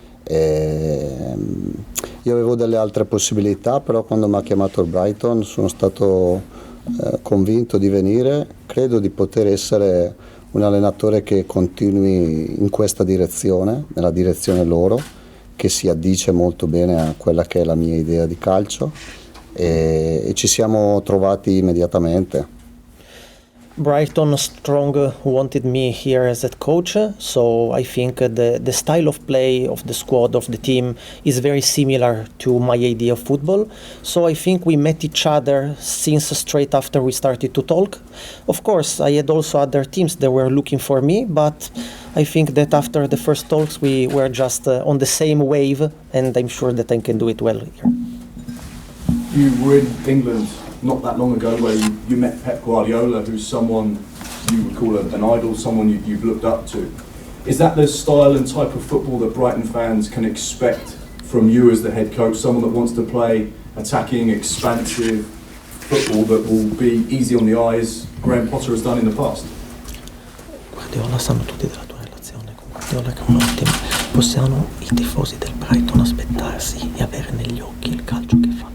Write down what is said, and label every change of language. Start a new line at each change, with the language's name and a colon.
Italian: Io avevo delle altre possibilità, però quando mi ha chiamato il Brighton sono stato convinto di venire. Credo di poter essere un allenatore che continui in questa direzione, nella direzione loro, che si addice molto bene a quella che è la mia idea di calcio, e ci siamo trovati immediatamente.
English: Brighton strong wanted me here as head coach, so I think the style of play of the squad, of the team, is very similar to my idea of football. So I think we met each other since straight after we started to talk. Of course, I had also other teams that were looking for me, but I think that after the first talks we were just on the same wave, and I'm sure that I can do it well here. You were in England not that long ago where you met Pep Guardiola, who's someone you would call an idol, someone you've looked up to. Is that the style and type of football that Brighton fans can expect from you as the head coach, someone that wants to play attacking, expansive football that will be easy on the eyes, Graham Potter has done in the past?
Italian: Guardiola, sanno tutti della tua relazione con Guardiola, che è un ottimo. Possiamo i tifosi del Brighton aspettarsi e avere negli occhi il calcio che